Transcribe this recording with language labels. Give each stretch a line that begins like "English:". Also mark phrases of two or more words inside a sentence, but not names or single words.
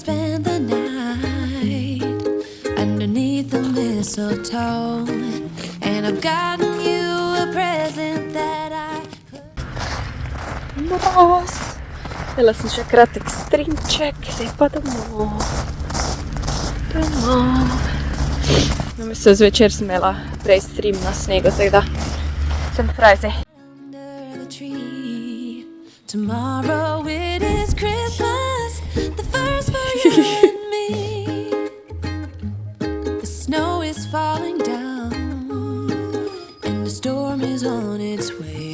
Slovenian: Moroz. Dala sem še kratek strinček, zdaj pa domov. Namesto zvečer sem imela prej stream na snegu, tako da sem fraj zdaj.
English: Tomorrow it is Christmas, the first for you and me. The snow is falling down and the storm is on its way.